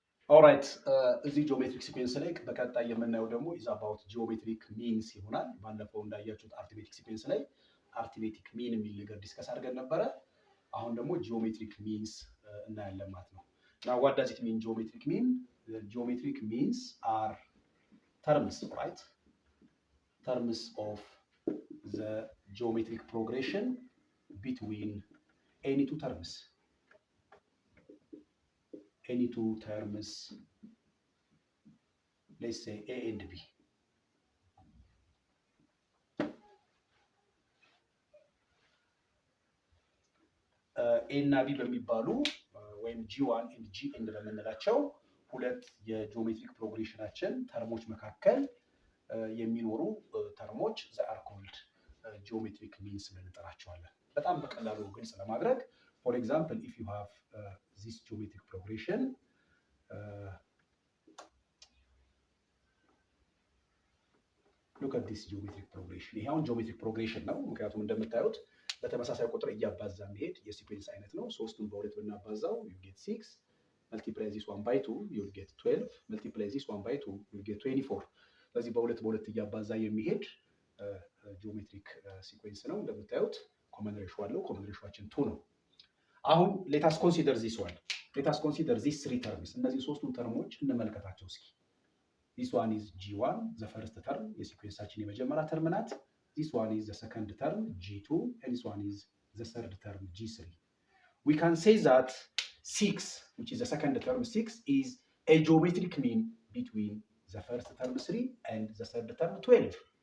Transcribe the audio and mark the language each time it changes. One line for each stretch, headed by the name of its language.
Amharic: ኦልራይት። እዚህ ጂኦሜትሪክ ሲኩዌንስ ላይ በቀጣይ የምናየው ደግሞ ኢዝ አባውት ጂኦሜትሪክ ሚንስ ይሆናል። ባለፈው እንዳያችሁት አርትሜቲክ ሲኩዌንስ ላይ አርትሜቲክ ሚን የሚል ነገር ዲስከስ አድርገን ነበረ። አሁን ደግሞ ጂኦሜትሪክ ሚንስ እናያለን ማለት ነው።
English: Now what does it mean geometric mean? The geometric means are terms, right? Terms of the geometric progression between any two terms. Any two terms, let's say A and B.
Amharic: A እና B በሚባሉ ወይም G1 and Gn በምንላቸው ሁለት የጂኦሜትሪክ ፕሮግሬሽናችን ተርሞች መካከል የሚኖሩ ተርሞች
English: they are called geometric means
Amharic: ብለን እንጠራቸዋለን። በጣም በቀላሉ ግልጽ ለማድረግ
English: for example if you have this geometric progression look at this geometric progression.
Amharic: ይሄ አሁን geometric progression ነው። ምክንያቱም እንደምታዩት በተመሳሳይ ቁጥር እያባዛ የሚሄድ የሲኩዌንስ አይነት ነው። 3ቱን በ2 ብናባዛው
English: you get 6 multiply this one by 2 you'll get 12 multiply this one by 2 you'll get 24
Amharic: ስለዚህ በ2 እያባዛ የሚሄድ ጂኦሜትሪክ ሲኩዌንስ ነው። እንደምታዩት ኮመን ሬሽዮ አለው። ኮመን ሬሽዮአችን 2 ነው። አሁን
English: let us consider this one. Let us consider these 3 terms.
Amharic: እነዚህ ሶስቱን ተርሞች እንመልከታቸው እስኪ።
English: This one is G1, the first term,
Amharic: የሲኩዌንሳችን የመጀመሪያ ተርም ናት።
English: This one is the second term, G2, and this one is the third term, G3. We can say that 6, which is the second term, 6 is a geometric mean between the first term 3 and the third term 12.